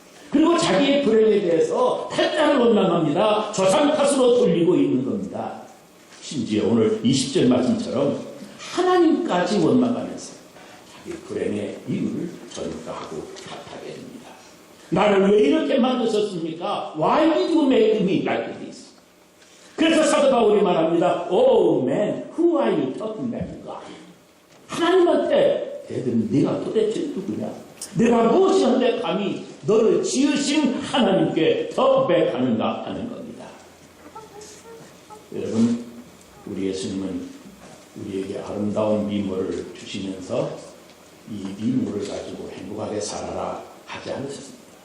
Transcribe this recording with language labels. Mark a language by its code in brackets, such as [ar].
[ko] 그리고 자기의 불행에 대해서 탈단을 원망합니다. 조상 탓으로 돌리고 있는 겁니다. 심지어 오늘 20절 말씀처럼 하나님까지 원망하면서 자기 불행의 이유를 전가하고 탓하게 됩니다. 나를 왜 이렇게 만드셨습니까? [en] Why did you make me like this? [ko] 그래서 사도 바울이 말합니다. [en] Oh man, who are you talking about God? [ko] 하나님한테 애들 네가 도대체 누구냐? 내가 무엇이었는데 감히 너를 지으신 하나님께 덕백하는가 하는 겁니다. 여러분, 우리 예수님은 우리에게 아름다운 미모를 주시면서 이 미모를 가지고 행복하게 살아라 하지 않으셨습니다.